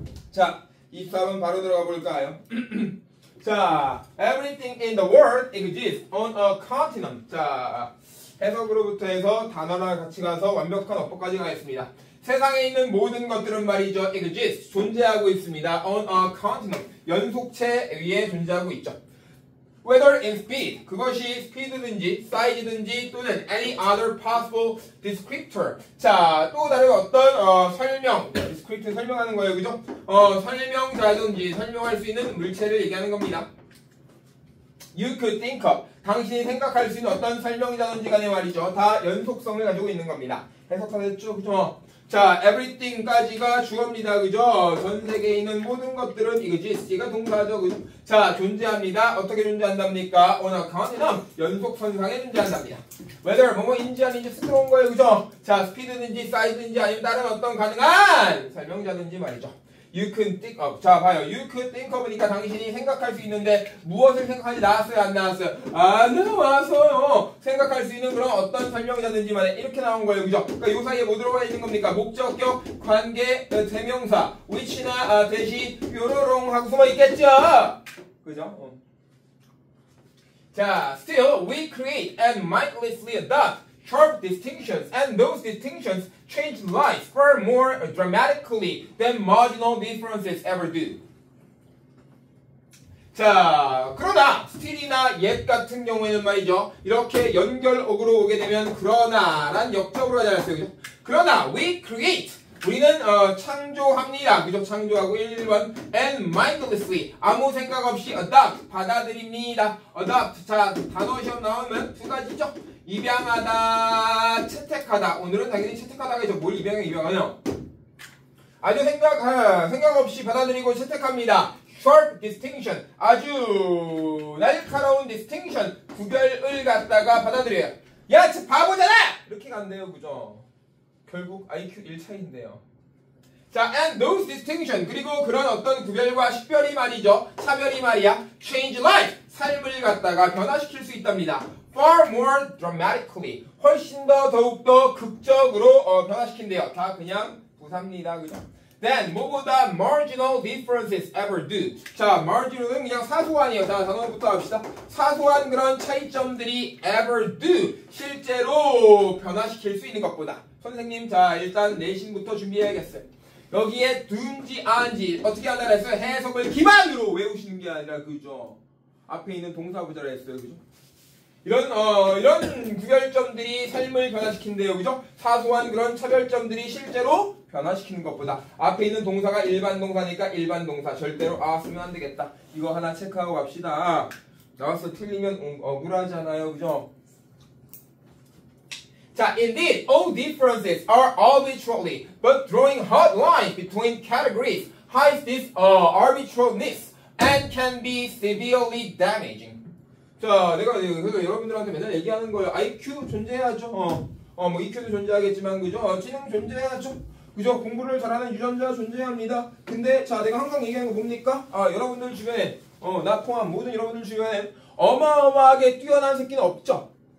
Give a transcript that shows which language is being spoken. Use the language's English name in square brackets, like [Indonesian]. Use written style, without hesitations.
[Korean] 자. 23번 바로 들어가 볼까요? 자, [English] everything in the world exists on a continent. [Korean] 자, 해석으로부터 해서 단어랑 같이 가서 완벽한 어법까지 가겠습니다. 세상에 있는 모든 것들은 말이죠. exists, 존재하고 있습니다. [English] on a continent, [Korean] 연속체 위에 존재하고 있죠. [English] Whether in speed, [Korean] 그것이 스피드든지 사이즈든지 또는 [English] any other possible descriptor. [Korean] 자, 또 다른 어떤 설명, descriptor 설명하는 거예요, 그죠? 설명자든지 설명할 수 있는 물체를 얘기하는 겁니다. [English] You could think of, [Korean] 당신이 생각할 수 있는 어떤 설명자든지 간에 말이죠. 다 연속성을 가지고 있는 겁니다. 해석하겠죠, 그죠? 자, everything까지가 주어입니다. 그죠? 전 세계에 있는 모든 것들은 exist가 동사죠. 그죠? 자, 존재합니다. 어떻게 존재한답니까? [English] on a continent, [Korean] 연속선상에 존재한답니다. whether 뭐뭐인지 아닌지 스스러운 거예요. 그죠? 자, 스피드든지 사이즈든지 아니면 다른 어떤 가능한 설명자든지 말이죠. [English] You can think of. [Korean] 자, 봐요. [English] You could think of [Korean] 니까 당신이 생각할 수 있는데 무엇을 생각하지 나왔어요? 안 나왔어요? 안 나왔어요. 생각할 수 있는 그런 어떤 설명자든지 만에 이렇게 나온 거예요. 그죠? 그러니까 요 사이에 뭐 들어가 있는 겁니까? 목적격, 관계, 대명사, which나 대시, 뾰로롱 하고 숨어 있겠죠? 그죠? [English] 자, still we create and mindlessly adopt sharp distinctions, and those distinctions change life far more dramatically than marginal differences ever do. [Korean] 자, 그러나 still이나 yet 같은 경우에는 말이죠. 이렇게 연결어구로 오게 되면 그러나란 역적으로 하지 않았어요. 그죠? 그러나 [English] we create, [Korean] 우리는 창조합니다. 그죠? 창조하고 1번 [English] and mindlessly, [Korean] 아무 생각 없이 adopt, 받아들입니다. adopt, 자, 단어 시험 나오면 두 가지죠. 입양하다, 채택하다. 오늘은 당연히 채택하다가 뭘 입양하냐? 아주 생각 없이 받아들이고 채택합니다. [English] Sharp distinction, [Korean] 아주 날카로운 distinction, 구별을 갖다가 받아들여요. 야, 저 바보잖아! 이렇게 간대요, 그죠? 결국 IQ 1 차이인데요. 자, [English] and those distinction, [Korean] 그리고 그런 어떤 구별과 식별이 말이죠. 차별이 말이야. [English] Change life, [Korean] 삶을 갖다가 변화시킬 수 있답니다. [English] Far more dramatically, [Korean] 훨씬 더 더욱더 극적으로 변화시킨대요. 다 그냥 부사입니다. 그죠? [English] Then, [Korean] 뭐보다 [English] marginal differences ever do. [Korean] 자, marginal은 그냥 사소한이에요. 자, 단어부터 합시다. 사소한 그런 차이점들이 [English] ever do. [Korean] 실제로 변화시킬 수 있는 것보다. 선생님, 자, 일단 내신부터 준비해야겠어요. 여기에 둔지, 안지, 어떻게 하려고 했어요? 해석을 기반으로 외우시는 게 아니라, 그죠? 앞에 있는 동사부자라 했어요. 그죠? 이런 구별점들이 삶을 변화시킨대요. 그죠? 사소한 그런 차별점들이 실제로 변화시키는 것보다 앞에 있는 동사가 일반 동사니까 일반 동사 절대로 쓰면 안 되겠다. 이거 하나 체크하고 갑시다. 나와서 틀리면 억울하잖아요. 그죠? [English] 자, indeed, all differences are arbitrary, but drawing hard lines between categories hides this arbitrariness and can be severely damaging. [Korean] 자, 내가 그래서 여러분들한테 맨날 얘기하는 거예요. IQ 존재하죠. 뭐 EQ도 존재하겠지만, 그죠? 지능 존재하죠. 그죠? 공부를 잘하는 유전자 존재합니다. 근데 자, 내가 항상 얘기하는 거 뭡니까? 여러분들 주변에 나 포함 모든 여러분들 주변에 어마어마하게 뛰어난 새끼는 없죠.